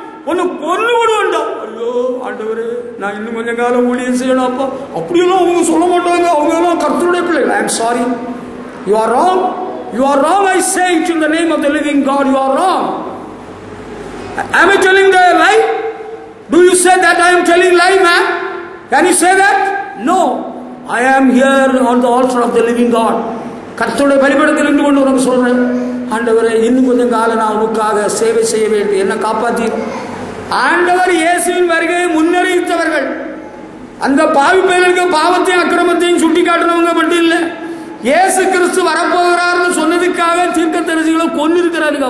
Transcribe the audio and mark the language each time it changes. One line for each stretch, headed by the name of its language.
Tamil: ஒன்னு கொன்னு விடுவேன்டா. ஐயோ ஆண்டவரே, நான் இன்னும் கொஞ்சம் காலம் ஊழியம் செய்யணும். அப்பா அப்படியெல்லாம் அவங்க சொல்ல மாட்டாங்க. அவங்க எல்லாம் கர்த்தருடைய பிள்ளைகள்.
English: I am sorry, you are wrong. You are wrong, I say it in the name of the living God. You are wrong. Am I telling the lie? Do you say that I am telling lie, man? Can you say that? No. I am here on the altar of the living God.
Tamil: கர்த்தருடைய பலிபீடத்தில் நின்று கொண்டு உனக்கு சொல்றேன், ஆண்டவரே இன்னும் கொஞ்சம் காலம் நான் உனக்காக சேவை செய்ய வேண்டும், என்ன காப்பாற்றி. ஆண்டவர் இயேசுவின் வருகையை முன்னறிவித்தவர்கள். அந்த பாவி பயலுக்கு பாவத்தையும் அக்கிரமத்தையும் சுட்டி காட்டுறவங்க மட்டும் இல்லை, இயேசு கிறிஸ்து வரப்போகிறார்னு சொன்னதுக்காக தீர்க்கதரிசிகளை கொன்னு இருக்கிறாருங்க.